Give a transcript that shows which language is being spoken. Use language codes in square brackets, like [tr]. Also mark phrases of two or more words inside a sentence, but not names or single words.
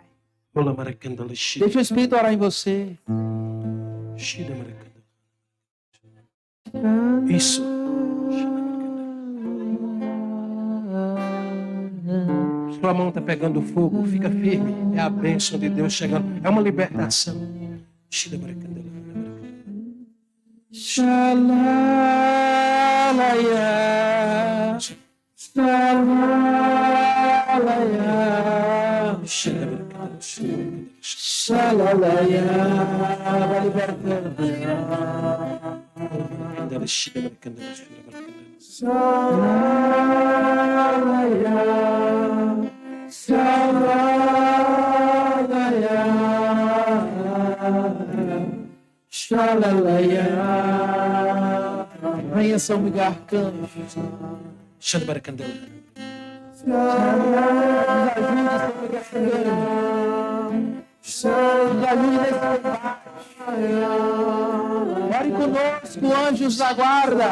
[pt] Deixa o Espírito orar em você. Isso. Sua mão está pegando fogo, fica firme. É a bênção de Deus chegando. É uma libertação. Xalalaya, xalalaya, xalalaya, vai libertando. Xalalaya, xalalaya, xalalaya. Venha, São Miguel Arcanjo. Nos ajude, São Miguel Arcanjo. Nos ajude nesse combate. Ore conosco, anjos da guarda.